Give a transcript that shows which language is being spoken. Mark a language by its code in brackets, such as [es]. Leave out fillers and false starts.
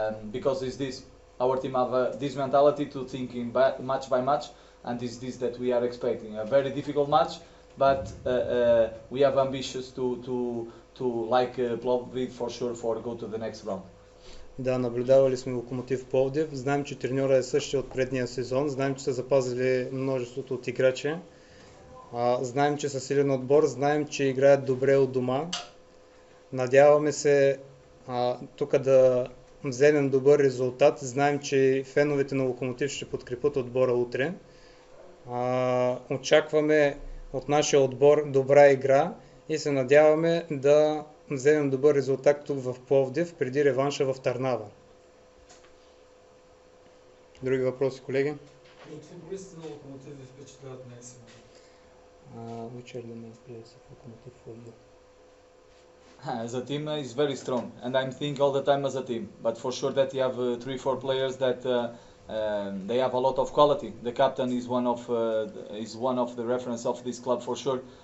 [en] Because it's this, our team have this mentality to think in match by match, and it's this that we are expecting. A very difficult match, but we have ambitions to like Plovdiv for sure for go to the next round. [bg] Да, наблюдавали сме Локомотив Пловдив. Знаем, че треньора е същия от предния сезон. Знаем, че са запазили множеството от играчи. Знаем, че са силен отбор. Знаем, че играят добре от дома. Надяваме се тук да вземем добър резултат. Знаем, че феновете на Локомотив ще подкрепят отбора утре. Очакваме от нашия отбор добра игра и се надяваме да вземем добър резултат тук в Пловдив преди реванша в Търнава. Други въпроси, колеги? От футболистите на Локомотив ви впечатляват най-силно? [en] Which are the main players of Lokomotiv for you? As a team, is very strong, and I'm thinking all the time as a team. But for sure that you have 3-4 players that they have a lot of quality. The captain is one of the reference of this club for sure.